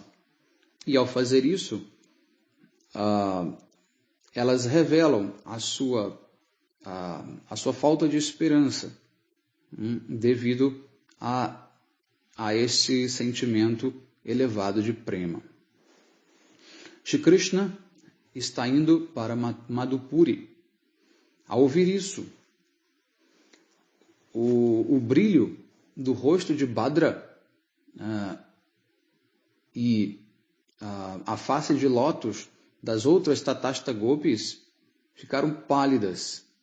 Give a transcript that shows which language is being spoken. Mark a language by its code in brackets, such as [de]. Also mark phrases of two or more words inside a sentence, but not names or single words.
[pt] E ao fazer isso, elas revelam a sua falta de esperança devido a esse sentimento elevado de prema. Shri Krishna está indo para Madhupuri. Ao ouvir isso, o brilho do rosto de Bhadra e a face de lótus das outras Tatashta Gopis ficaram pálidas.